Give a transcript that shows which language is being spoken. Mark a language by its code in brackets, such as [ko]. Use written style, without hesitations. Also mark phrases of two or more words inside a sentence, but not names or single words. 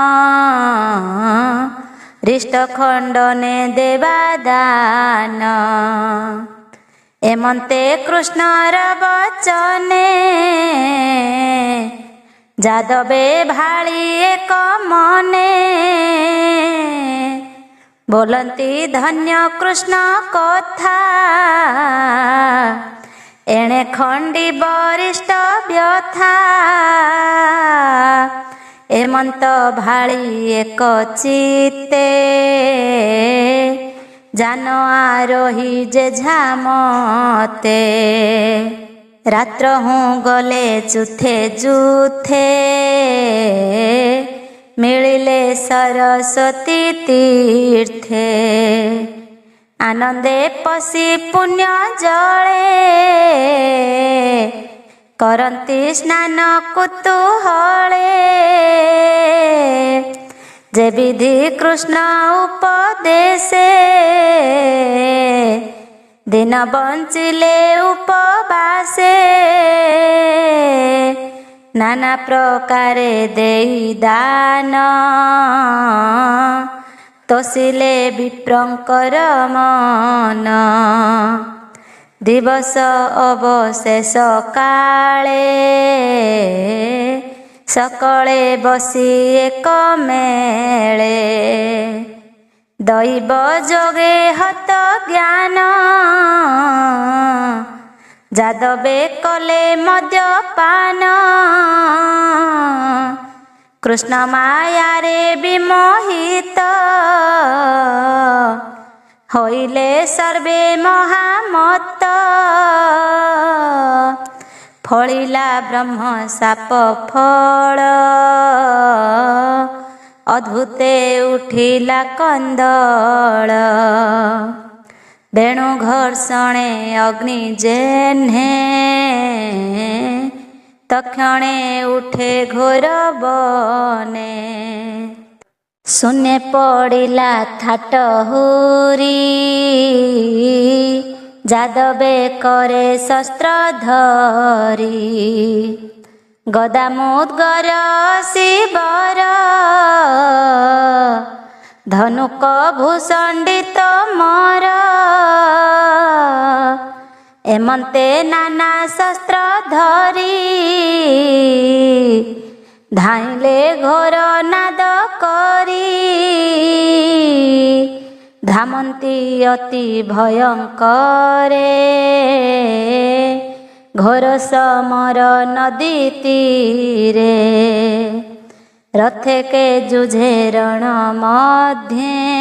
[or] ରିଷ୍ଟ ଖଣ୍ଡନେ ଦେବାଦାନ ଏମନ୍ତେ କୃଷ୍ଣର ବଚନେ ଯାଦବେ ଭାଳି ଏକ ମନେ ବୋଲନ୍ତି ଧନ୍ୟ କୃଷ୍ଣ କଥା ଏଣେ ଖଣ୍ଡି ବରିଷ୍ଠ ବ୍ୟଥା ଏମନ୍ତ ଭାଳି ଏକ ଚିତ୍ତେ ଯାନ ଆରୋହି ଯେ ଝାମତେ ରାତ୍ର ହୁଁ ଗଲେ ଯୁଥେ ଯୁଥେ ମିଳିଲେ ସରସ୍ୱତୀ ତୀର୍ଥେ ଆନନ୍ଦେ ପଶି ପୁଣ୍ୟ ଜଳେ କରନ୍ତି ସ୍ନାନ କୁତୂହଳେ ଯେ ବିଧି କୃଷ୍ଣ ଉପଦେଶେ ଦିନ ବଞ୍ଚିଲେ ଉପବାସେ ନାନା ପ୍ରକାରେ ଦେଇ ଦାନ ତୋଷିଲେ ବିପ୍ରଙ୍କର ମନ ଦିବସ ଅବଶେଷ କାଳେ ସକଳେ ବସି ଏକ ମେଳେ ଦୈବ ଯୋଗେ ହତ ଜ୍ଞାନ ଯାଦବେ କଲେ ମଦ୍ୟପାନ କୃଷ୍ଣ ମାୟାରେ ବିମୋହିତ ହୋଇଲେ ସର୍ବେ ମହାମତ୍ତ ଫଳିଲା ବ୍ରହ୍ମ ଶାପ ଫଳ ଅଦ୍ଭୁତେ ଉଠିଲା କନ୍ଦଳ ବେଣୁ ଘର୍ଷଣେ ଅଗ୍ନି ଯେହ୍ନେ ତକ୍ଷଣେ ଉଠେ ଘୋର ବନେ ଶୂନ୍ୟ ପଡ଼ିଲା ଥାଟ ହୁରି ଯାଦବେ କରେ ଶସ୍ତ୍ର ଧରି ଗଦା ମୁଦ୍ଗର ଶିବର ଧନୁକ ଭୂଷଣ୍ଡିତ ମର ଏମନ୍ତେ ନାନା ଶସ୍ତ୍ର ଧରି ଧାଇଁଲେ ଘୋର ନାଦ କରି ଧାମନ୍ତି ଅତି ଭୟଙ୍କରେ ଘୋର ସମର ନଦୀ ତୀରେ ରଥେ କେ ଯୁଝେ ରଣ ମଧ୍ୟେ